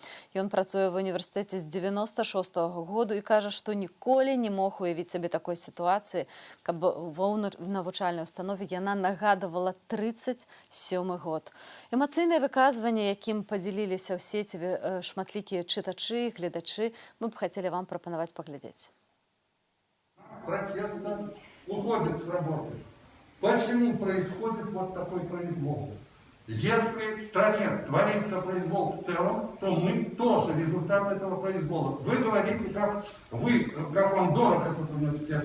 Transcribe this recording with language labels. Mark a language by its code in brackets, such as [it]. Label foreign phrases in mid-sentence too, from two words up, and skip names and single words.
[be] Ён працуе ва універсітэце з 96-го году і кажа, што ніколі не мог уявіць сабе такой сітуацыі, каб ва навучальнай установе яна нагадывала 37-й год. Эмацыйнае выказванне, якім падзяліліся ў сеціве шматлікія чытачы, гледачы, мы б хацелі вам прапанаваць паглядзець. [ru] Протеста уходят с работы. Почему происходит вот такой произвол? Если в стране творится произвол в целом, то мы тоже результат этого произвола. Вы говорите, как вам дорог этот университет.